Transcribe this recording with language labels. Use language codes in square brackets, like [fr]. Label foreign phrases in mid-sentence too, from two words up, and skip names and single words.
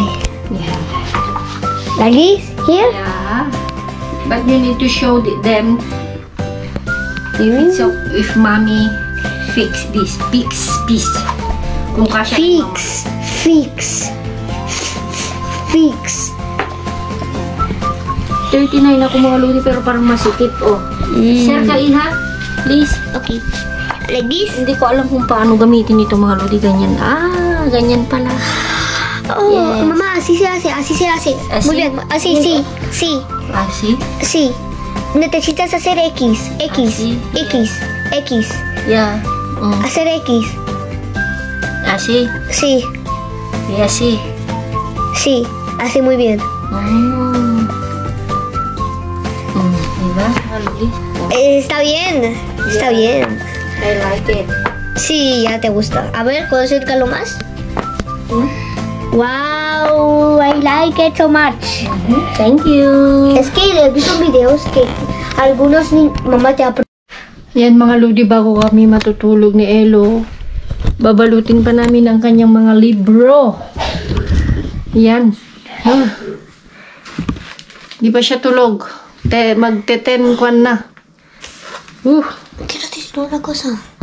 [en] Yeah. Like this? Here? Yeah. But you need to show them. So, if mommy fix this. Fix. [tl] Kung kasya ni mama. [en] Fix. [tl] 39 ako mga lodi pero parang masikip. Oh. Share ka, Iha. Please. [en] Okay. Like this? [tl] Hindi ko alam kung paano gamitin ito mga lodi. Ganyan. Ganyan pala. Oh, [en] Yes. [es] mamá, así se hace. ¿Así? Muy bien, así, sí. Así? Sí. Necesitas hacer X. Así. X. Yeah. Hacer X. Así? Sí. Y así. Sí. Así muy bien. [tl] Diba? Mga lodi? [es] Está bien. Está bien. [en] I like it. [es] Sí, ya te gusta. A ver, ¿puedo acercarlo más? [en] Wow, I like it so much. Thank you. [es] Es que he visto videos que algunos mamá te [tl] Yan mga lodi, bago kami matutulog ni Elo, babalutin pa namin ang kanyang mga libro. Yan. Di pa siya tulog. Magte-10 kwan na. [es] Quiero decir una cosa.